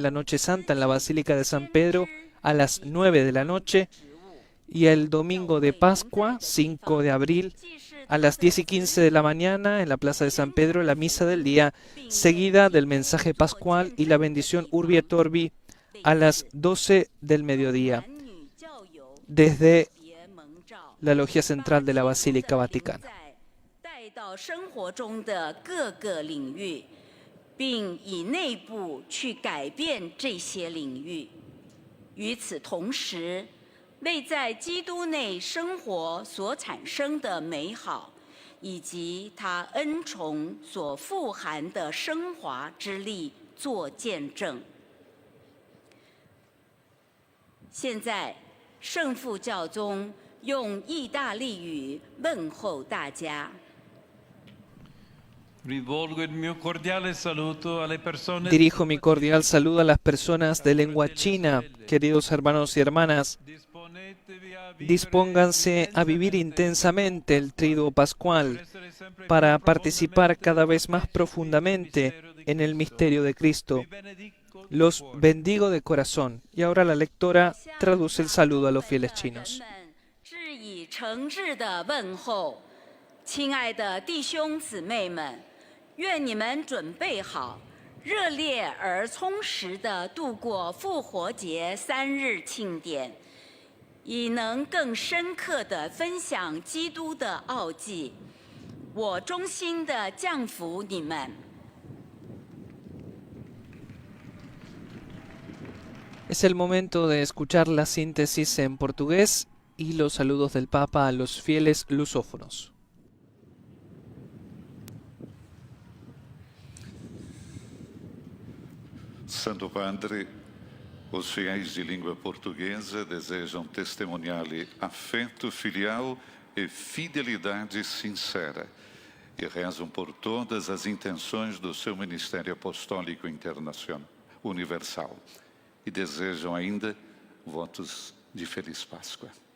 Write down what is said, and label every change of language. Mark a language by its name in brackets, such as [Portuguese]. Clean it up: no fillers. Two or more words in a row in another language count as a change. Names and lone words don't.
[Spanish] la Noche Santa en la Basílica de San Pedro a las 9 de la noche y el Domingo de Pascua, 5 de abril, a las 10:15 de la mañana en la Plaza de San Pedro, la Misa del Día, seguida del mensaje pascual y la bendición [Latin] Urbi et Orbi [Spanish] a las 12 del mediodía, desde la Logia Central de la Basílica Vaticana. [Chinese] 带到生活中的各个领域，并以内部去改变这些领域。与此同时，为在基督内生活所产生的美好，以及他恩宠所富含的升华之力做见证。现在，圣父教宗用意大利语问候大家。 [Spanish] Dirijo mi cordial saludo a las personas de lengua china, queridos hermanos y hermanas. Dispónganse a vivir intensamente el triduo pascual para participar cada vez más profundamente en el misterio de Cristo. Los bendigo de corazón. Y ahora la lectora traduce el saludo a los fieles chinos. [Chinese] 亲爱的弟兄姊妹们，愿你们准备好，热烈而充实地度过复活节3日庆典，以能更深刻地分享基督的奥迹。我衷心地降服你们。 [Spanish] Es el momento de escuchar la síntesis en portugués y los saludos del Papa a los fieles lusófonos. [Portuguese] Santo Padre, os fiéis de língua portuguesa desejam testemunhar-lhe afeto filial e fidelidade sincera e rezam por todas as intenções do seu ministério apostólico internacional, universal e desejam ainda votos de Feliz Páscoa.